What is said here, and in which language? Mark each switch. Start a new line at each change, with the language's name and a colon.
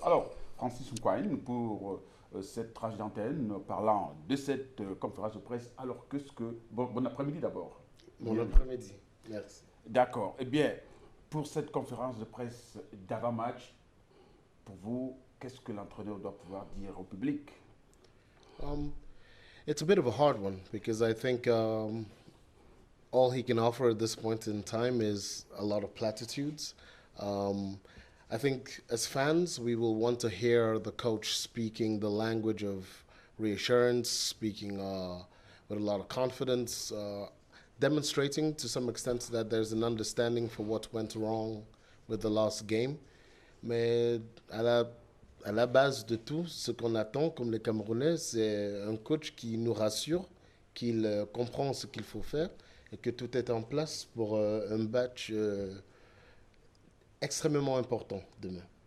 French: Alors Francis Nkwane pour cette tranche d'antenne parlant de cette conférence de presse. Alors bon après-midi d'abord. Bon après-midi, merci. D'accord. Eh bien, pour cette conférence de presse d'avant-match, pour vous, qu'est-ce que l'entraîneur doit pouvoir dire au public?
English: It's a bit of a hard one because I think all he can offer at this point in time is a lot of platitudes. I think as fans, we will want to hear the coach speaking the language of reassurance, speaking with a lot of confidence, demonstrating to some extent that there's an understanding for what went wrong with the last game.
French: Mais à la base de tout, ce qu'on attend comme les Camerounais, c'est un coach qui nous rassure, qu'il comprend ce qu'il faut faire et que tout est en place pour un match extrêmement important demain.